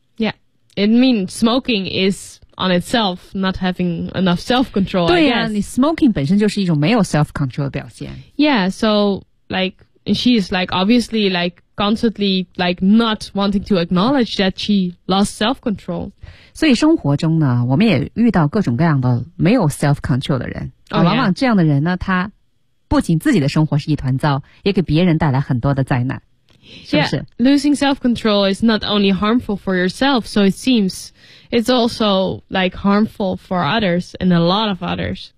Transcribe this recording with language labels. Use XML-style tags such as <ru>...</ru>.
<en>Yeah, It means smoking is on itself not having enough self-control.</en> <zh>对呀、啊，你 smoking 本身就是一种没有 self-control 的表现。</zh> <en>Yeah, so like she is like obviously like constantly like not wanting to acknowledge that she lost self-control.</en> <zh>所以生活中呢，我们也遇到各种各样的没有 self-control 的人。 Oh, 往往这样的人呢，他不仅自己的生活是一团糟，也给别人带来很多的灾难。</zh> <en>Yeah, losing self-control is not only harmful for yourself, so it seems it's also like harmful for others and a lot of others.</en>